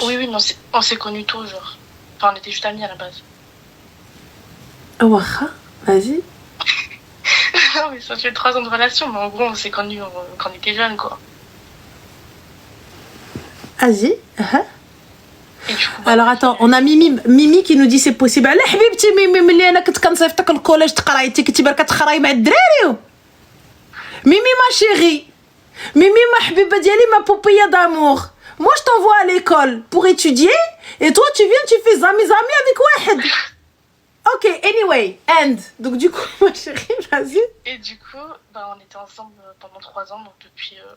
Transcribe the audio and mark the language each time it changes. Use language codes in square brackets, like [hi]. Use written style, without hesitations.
[fr] Oui, mais on s'est connus tôt, genre. Enfin, on était juste amis à la base. Ouaha, vas-y. Non, mais ça fait 3 ans de relation, mais en gros, on s'est connus quand on était jeunes, quoi. Vas-y. Et du coup, Alors attends, on a Mimi qui nous dit c'est possible. [ar] لا حبيبتي ميمي ملي انا كنت كنصيفطك الكوليج تقرايتي كنتي برك كتقراي مع الدراري. [fr] Mimi ma chérie. Mimi ma [ar] حبيبه ديالي [fr] ma poupée d'amour. Moi je t'envoie à l'école pour étudier et toi tu viens tu fais zami avec [ar] واحد. [en] Ok, anyway, end. [fr] Donc du coup ma chérie, vas-y. Et du coup, on était ensemble pendant 3 ans, donc depuis...